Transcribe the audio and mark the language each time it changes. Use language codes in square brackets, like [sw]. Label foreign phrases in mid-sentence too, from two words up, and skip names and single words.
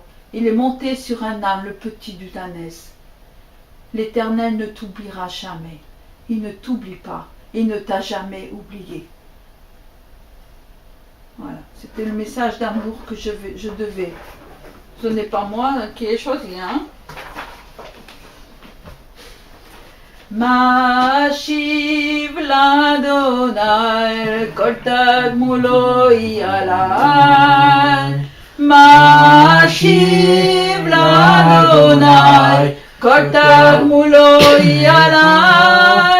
[fr] Il est monté sur un âne, le petit du ânesse. L'Éternel ne t'oubliera jamais. Il ne t'oublie pas. Il ne t'a jamais oublié. Voilà, c'était le message d'amour que je devais. Ce n'est pas moi qui ai choisi, hein. [he] משיב לה׳ כל תגמולו עלי. משיב לה׳ כל תגמולו עלי.